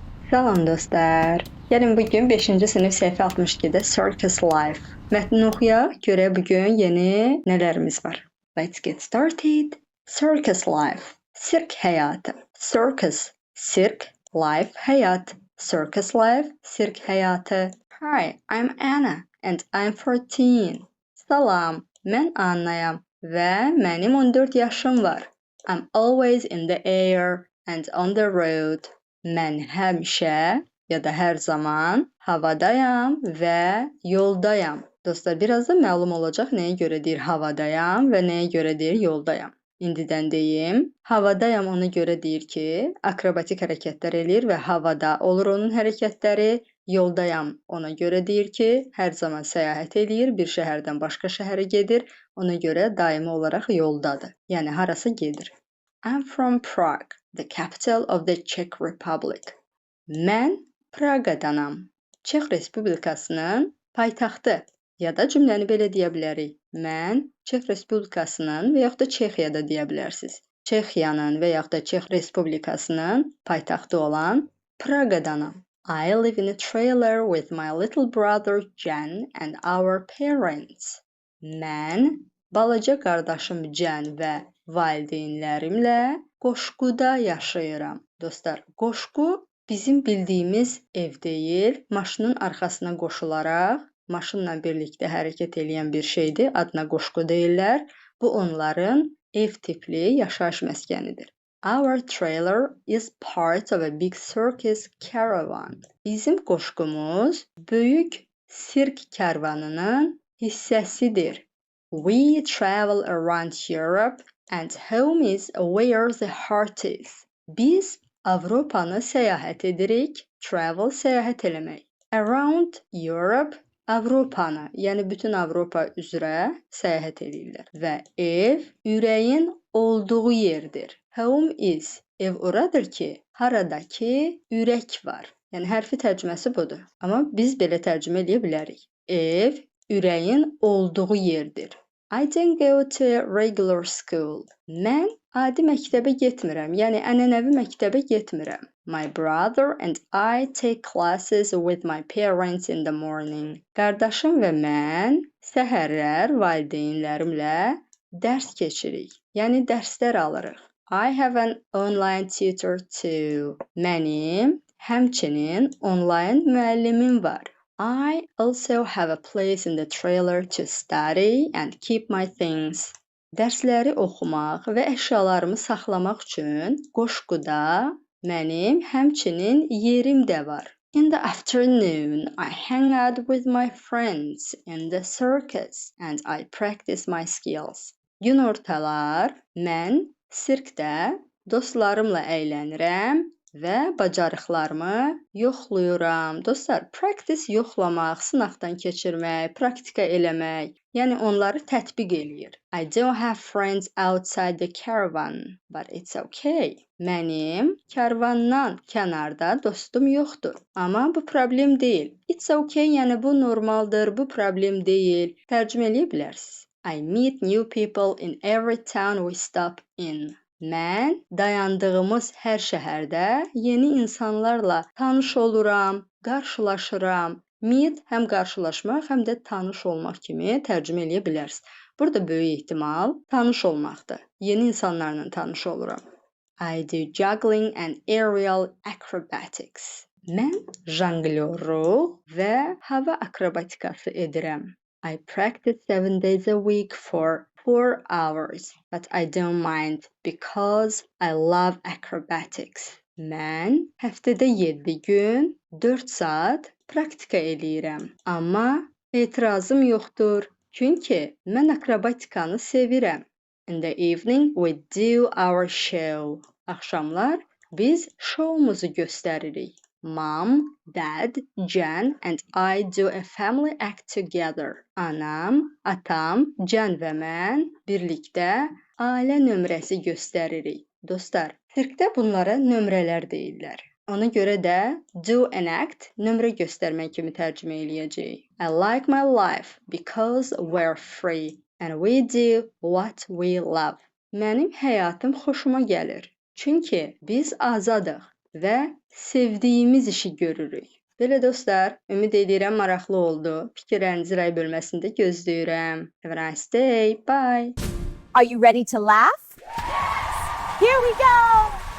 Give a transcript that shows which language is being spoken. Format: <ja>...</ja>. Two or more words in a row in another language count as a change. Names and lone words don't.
<az>Salam dostlar. Gəlin bu gün 5-ci sinif səhifə 62-də Circus Life mətnini oxuyaq. Görək bu gün yeni nələrimiz var.</az> <en>Let's get started. Circus Life.</en> <az>Sirk həyatı. Circus. Sirk. Life. Həyat. Circus Life. Sirk həyatı.</az> <en>Hi, I'm Anna and I'm 14.</en> <az>Salam, mən Annayam və mənim 14 yaşım var.</az> <en>I'm always in the air and on the road.</en> <az>Mən həmişə ya da hər zaman havadayam və yoldayam. Dostlar, birazdan məlum olacaq nəyə görə deyir havadayam və nəyə görə deyir yoldayam. İndidən deyim, havadayam ona görə deyir ki, akrobatik hərəkətlər eləyir və havada olur onun hərəkətləri. Yoldayam ona görə deyir ki, hər zaman səyahət eləyir, bir şəhərdən başqa şəhərə gedir, ona görə daimi olaraq yoldadır. Yəni harasa gedir.</az> <en>I'm from Prague, the capital of the Czech Republic.</en> <az>Mən Praqadanam. Çex Respublikasının paytaxtı. Ya da cümləni belə deyə bilərik. Mən Çex Respublikasının və yaxud da Çexiyada deyə bilərsiniz. Çexiyanın və yaxud da Çex Respublikasının paytaxtı olan Praqadanam.</az> <en>I live in a trailer with my little brother Jan and our parents.</en> <az>Mən balaca qardaşım Can və valideynlərimlə qoşquda yaşayıram. Dostlar, qoşqu bizim bildiyimiz ev deyil, maşının arxasına qoşularaq, maşınla birlikdə hərəkət edən bir şeydir, adına qoşqu deyirlər. Bu onların ev tipli yaşayış məskənidir.</az> <en>Our trailer is part of a big circus caravan.</en> <az>Bizim qoşqumuz böyük sirk kərvanının hissəsidir.</az> <en>We travel around Europe and home is where the heart is.</en> <az>Biz Avropanı səyahət edirik. Travel səyahət eləmək.</az> <en>Around Europe</en> <az>Avropanı, yəni bütün Avropa üzrə səyahət edirlər. Və ev ürəyin olduğu yerdir.</az> <en>Home is.</en> <az>Ev oradır ki, haradakı ürək var. Yəni hərfi tərcüməsi budur. Amma biz belə tərcümə edə bilərik. Ev ürəyin olduğu yerdir.</az> <en>I don't go to a regular school.</en> <az>Mən adi məktəbə getmirəm, yəni ənənəvi məktəbə getmirəm.</az> <en>My brother and I take classes with my parents in the morning.</en> <az>Qardaşım və mən səhərlər valideynlərimlə dərs keçirik, yəni dərslər alırıq.</az> <en>I have an online tutor too.</en> <az>Mənim həmçinin onlayn müəllimim var.</az> <en>I also have a place in the trailer to study and keep my things.</en> <az>Dərsləri oxumaq və əşyalarımı saxlamaq üçün qoşquda mənim həmçinin yerim də var.</az> <en>In the afternoon, I hang out with my friends in the circus and I practice my skills.</en> <az>Günortalar mən sirkdə dostlarımla əylənirəm və bacarıqlarımı yoxlayıram. Dostlar, practice yoxlamaq, sınaqdan keçirmək, praktika eləmək, yəni onları tətbiq eləyir.</az> <en>I don't have friends outside the caravan, but it's okay.</en> <az>Mənim kərvandan kənarda dostum yoxdur. Amma bu problem deyil.</az> <en>It's okay,</en> <az>yəni bu normaldır, bu problem deyil. Tərcümə eləyə bilərsiniz.</az> <en>I meet new people in every town we stop in.</en> <az>Mən dayandığımız hər şəhərdə yeni insanlarla tanış oluram, qarşılaşıram. Meet həm qarşılaşmaq, həm də tanış olmaq kimi tərcümə eləyə bilərsiniz. Burada böyük ehtimal tanış olmaqdır. Yeni insanlarla tanış oluram.</az> <en>I do juggling and aerial acrobatics.</en> <az>Mən janglyorluq və hava akrobatikası edirəm.</az> <en>I practice 7 days a week for 4 hours, but I don't mind because I love acrobatics.</en> <az>Mən həftədə 7 gün 4 saat praktika eləyirəm. Amma etirazım yoxdur, çünki mən akrobatikanı sevirəm.</az> <en>In the evening we do our show.</en> <az>Axşamlar biz şoumuzu göstəririk.</az> <en>Mom, Dad, Can and I do a family act together.</en> <az>Anam, atam, Can və mən birlikdə ailə nömrəsi göstəririk. Dostlar, sirkdə bunlara nömrələr deyirlər. Ona görə də</az> <en>do an act</en> <az>nömrə göstərmək kimi tərcümə eləyəcəyik.</az> <en>I like my life because we're free and we do what we love.</en> <az>Mənim həyatım xoşuma gəlir. Çünki biz azadıq və sevdiyimiz işi görürük. Belə dostlar, ümid edirəm maraqlı oldu. Fikirlərinizi rəy bölməsində gözləyirəm.</az> <en>Have a nice day. Bye. Are you ready to laugh? Here we go!</en>